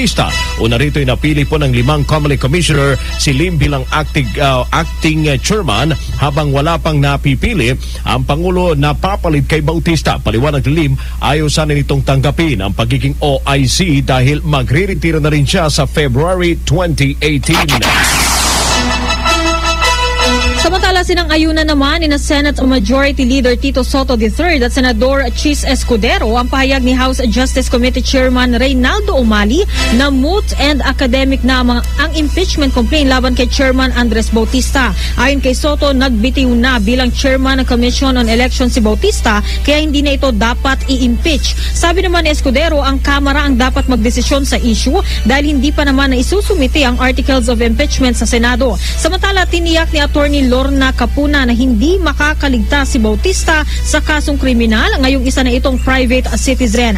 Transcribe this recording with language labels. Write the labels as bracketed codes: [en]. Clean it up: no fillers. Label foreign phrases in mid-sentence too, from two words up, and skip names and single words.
[tl] Una rito ay napili po ng 5 COMELEC Commissioner si Lim bilang [en] acting chairman [tl] habang wala pang napipili ang Pangulo na papalit kay Bautista. Paliwanag ni Lim, ayaw sana nitong tanggapin ang pagiging OIC dahil magre-retiro na rin siya sa February 2018. Samantala, sinang-ayunan naman ni Senate Majority Leader Tito Soto III at Senador Chis Escudero ang pahayag ni House Justice Committee Chairman Reynaldo Umali na [en] moot and academic [tl] na ang [en] impeachment complaint [tl] laban kay Chairman Andres Bautista. Ayon kay Soto, nagbitiw na bilang Chairman ng Commission on Elections si Bautista kaya hindi na ito dapat i-impeach. Sabi naman ni Escudero, ang Kamara ang dapat magdesisyon sa issue dahil hindi pa naman na isusumite ang [en] articles of impeachment [tl] sa Senado. Samantala, tiniyak ni Attorney Lorna Capuna na hindi makakaligtas si Bautista sa kasong kriminal ngayong isa na itong [en] private citizen.